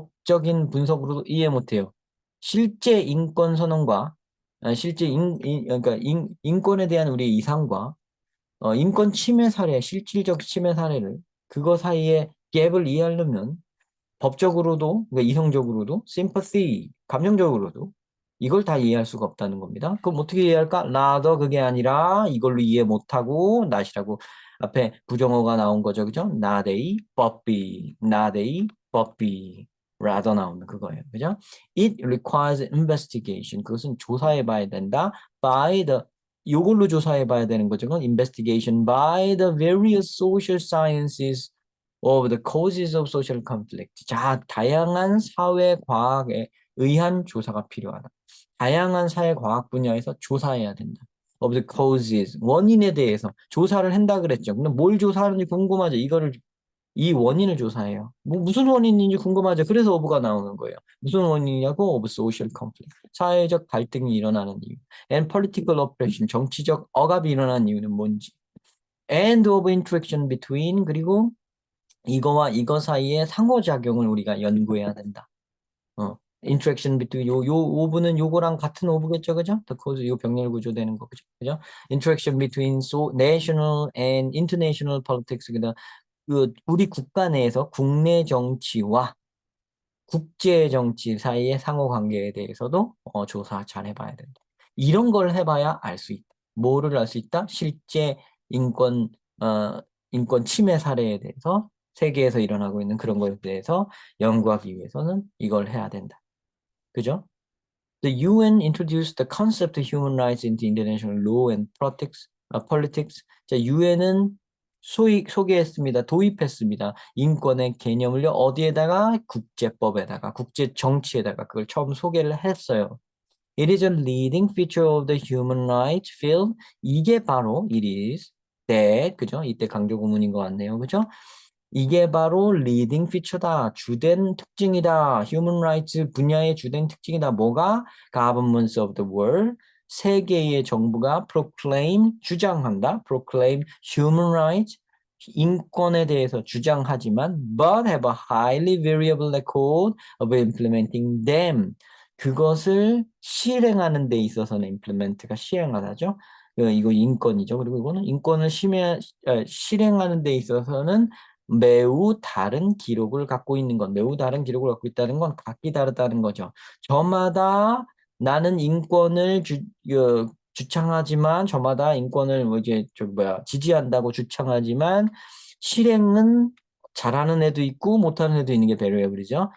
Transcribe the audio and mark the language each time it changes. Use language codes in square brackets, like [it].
[ko] 과학적인 분석으로도 이해 못해요. 실제 인권 선언과 실제 그러니까 인권에 대한 우리의 이상과 인권 침해 사례, 실질적 침해 사례를 그거 사이에 갭을 이해하려면 법적으로도, 그러니까 이성적으로도, sympathy, 감정적으로도 이걸 다 이해할 수가 없다는 겁니다. 그럼 어떻게 이해할까? rather 그게 아니라 이걸로 이해 못하고 not이라고 앞에 부정어가 나온 거죠. 그죠? [en] not a, but be, not a, but be, rather [ko] 나오는 그거예요. 그죠? [en] It requires investigation. [ko] 그것은 조사해 봐야 된다. [en] by the [ko] 이걸로 조사해 봐야 되는 거죠. 그건 [en] investigation by the various social sciences of the causes of social conflict. [ko] 자, 다양한 사회 과학에 의한 조사가 필요하다. 다양한 사회 과학 분야에서 조사해야 된다. [en] of the causes, [ko] 원인에 대해서 조사를 한다 그랬죠. 근데 뭘 조사하는지 궁금하죠. 이 원인을 조사해요. 뭐 무슨 원인인지 궁금하죠. 그래서 of가 나오는 거예요. 무슨 원인이냐고 [en] of social conflict. [ko] 사회적 갈등이 일어나는 이유. [en] and political oppression. [ko] 정치적 억압이 일어나는 이유는 뭔지. [en] and of interaction between [ko] 그리고 이거와 이거 사이의 상호작용을 우리가 연구해야 된다. interaction between 요 오브는 요거랑 같은 오브겠죠, 그죠? The cause 요 병렬 구조되는 거, 그죠? [en] interaction between so national and international politics [ko] 그다 그 우리 국가 내에서 국내 정치와 국제 정치 사이의 상호 관계에 대해서도 조사 잘 해봐야 된다. 이런 걸 해봐야 알 수 있다. 뭐를 알 수 있다? 실제 인권 인권 침해 사례에 대해서 세계에서 일어나고 있는 그런 것에 대해서 연구하기 위해서는 이걸 해야 된다. 그죠? [en] The UN introduced the concept of human rights into international law and politics. [ko] 자, UN은 소개했습니다. 도입했습니다. 인권의 개념을요. 어디에다가? 국제법에다가, 국제 정치에다가 그걸 처음 소개를 했어요. [en] It is a leading feature of the human rights field. [ko] 이게 바로 [en] it is that, [ko] 그죠? 이때 강조 구문인 것 같네요. 그죠? 이게 바로 리딩 피처다. 주된 특징이다. 휴먼 라이츠 분야의 주된 특징이다. 뭐가? [en] Governments of the world. [ko] 세계의 정부가 proclaim, 주장한다. [en] proclaim human rights. [ko] 인권에 대해서 주장하지만 [en] but have a highly variable record of implementing them. [ko] 그것을 실행하는 데 있어서는 implement가 시행하다죠. 이거 인권이죠. 그리고 이거는 인권을 실행하는 데 있어서는 매우 다른 기록을 갖고 있는 건, 매우 다른 기록을 갖고 있다는 건 각기 다르다는 거죠. 저마다 나는 인권을 주창하지만, 저마다 인권을 뭐 이제 지지한다고 주창하지만 실행은 잘하는 애도 있고 못하는 애도 있는 게 베리어블이죠.